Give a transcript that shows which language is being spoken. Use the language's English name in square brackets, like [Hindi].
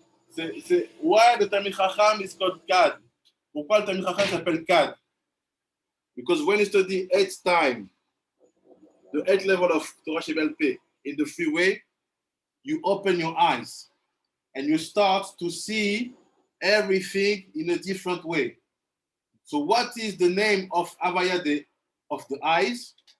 [English] C'est why the Talmid Chacham is called Kad? [French] Pourquoi le Talmid Chacham s'appelle Kad? [English] Because when you study 8th time, the 8th level of Torah Shebe'al-Peh in the freeway, you open your eyes and you start to see everything in a different way. So what is the name of Havaya of the eyes?